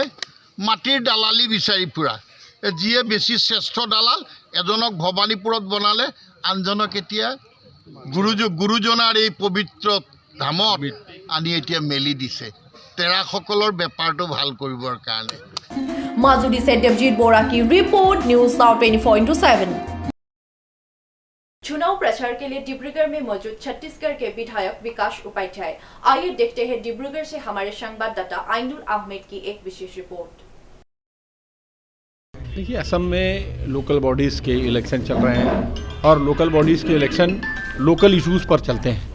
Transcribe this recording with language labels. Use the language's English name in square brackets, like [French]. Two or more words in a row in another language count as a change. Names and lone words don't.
[Assamese] মাটিৰ দালালি বিচাৰি ফুৰা, যিয়ে বেছি শ্ৰেষ্ঠ দালাল, এজনক ভৱানীপুৰত বনালে আনজনক এতিয়া গুৰুজনাৰ এই পবিত্ৰ ধামত আনি এতিয়া মেলি দিছে তেৰাসকলৰ বেপাৰটো ভাল কৰিবৰ কাৰণে। [Hindi] মাজুলী से देवजीत बोरा की रिपोर्ट, न्यूज़ नाउ 24/7। चुनाव प्रचार के लिए डिब्रूगढ़ में मौजूद छत्तीसगढ़ के विधायक विकास उपाध्याय। आइए देखते हैं डिब्रूगढ़ से हमारे संवाददाता आइनुल अहमद की एक विशेष रिपोर्ट। देखिए, असम में [English] local bodies [Hindi] के इलेक्शन चल रहे हैं और [English] local bodies [Hindi] के इलेक्शन [English] local issues [Hindi] पर चलते हैं।